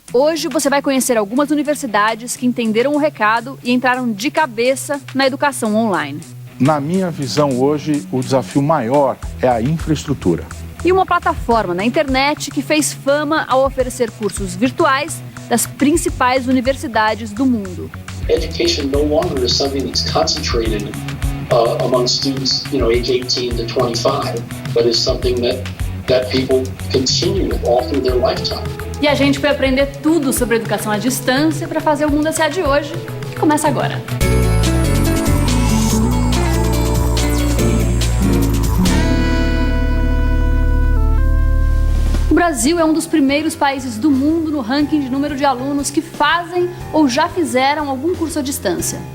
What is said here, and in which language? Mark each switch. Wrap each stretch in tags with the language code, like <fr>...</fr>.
<pt>Hoje você vai conhecer algumas universidades que entenderam o recado e entraram de cabeça na educação online. Na minha visão hoje, o desafio maior é a infraestrutura. E uma plataforma na internet que fez fama ao oferecer cursos virtuais das principais universidades do mundo.</pt> <en>Education no longer is something that's concentrated among students, age 18 to 25, but is something that people continue all through their lifetime.</en> <pt>E a gente foi aprender tudo sobre educação à distância para fazer o Mundo S.A. de hoje, que começa agora. O Brasil é um dos primeiros países do mundo no ranking de número de alunos que fazem ou já fizeram algum curso à distância.</pt>